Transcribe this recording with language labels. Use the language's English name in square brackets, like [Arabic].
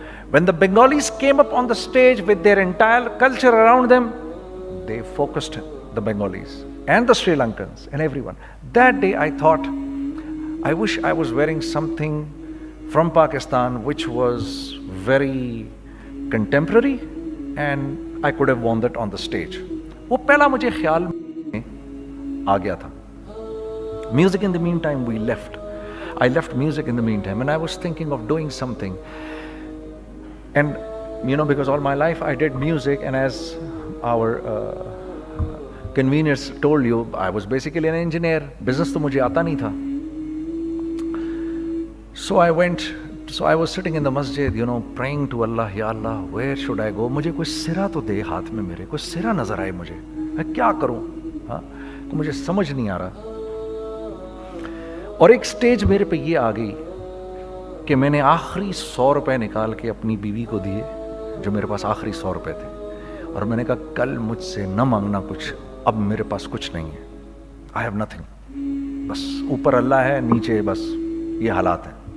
[English] When the Bengalis came up on the stage with their entire culture around them, they focused the Bengalis and the Sri Lankans and everyone. That day I thought, I wish I was wearing something from Pakistan which was very contemporary and I could have worn that on the stage. [Urdu] وہ پہلا مجھے خیال میں آ گیا تھا. [English] Music in the meantime we left. I left music in the meantime and I was thinking of doing something. And you know, because all my life I did music, and as our conveners told you, I was basically an engineer. [Urdu] Business تو مجھے آتا نہیں تھا. [English] So I was sitting in the masjid, you know, praying to Allah, Ya Allah, where should I go? [Urdu] مجھے کوئی سرا تو دے ہاتھ میں, میرے کوئی سرا نظر آئے مجھے, میں کیا کروں, ہاں مجھے سمجھ نہیں آ رہا. اور ایک سٹیج میرے پہ یہ آ گئی کہ میں نے آخری 100 روپے نکال کے اپنی بیوی کو دیے, جو میرے پاس آخری 100 روپے تھے, اور میں نے کہا کل مجھ سے نہ مانگنا کچھ, اب میرے پاس کچھ نہیں ہے, [English] I have nothing, [Urdu] بس اوپر اللہ ہے, نیچے بس یہ حالات ہیں.